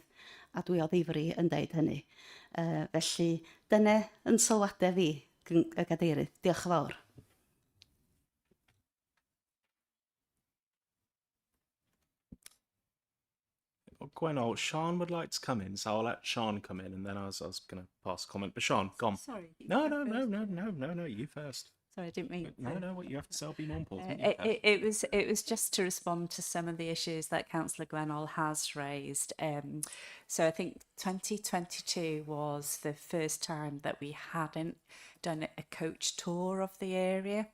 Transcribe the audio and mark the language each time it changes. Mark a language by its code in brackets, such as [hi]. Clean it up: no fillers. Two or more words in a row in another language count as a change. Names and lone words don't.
[cy] A dwi o ddifri yn deud hynny. Felly, dyna yn sylwadau fi, y gadeirydd. Diolch yn fawr. [en] Gwenol, Sean would like to come in, so I'll let Sean come in, and then I was going to pass a comment. But Sean, go on. Sorry. No, you first. Sorry, I didn't mean. No, what you have to say will be more important. It was just to respond to some of the issues that Councillor Gwenol has raised. So I think 2022 was the first time that we hadn't done a coach tour of the area.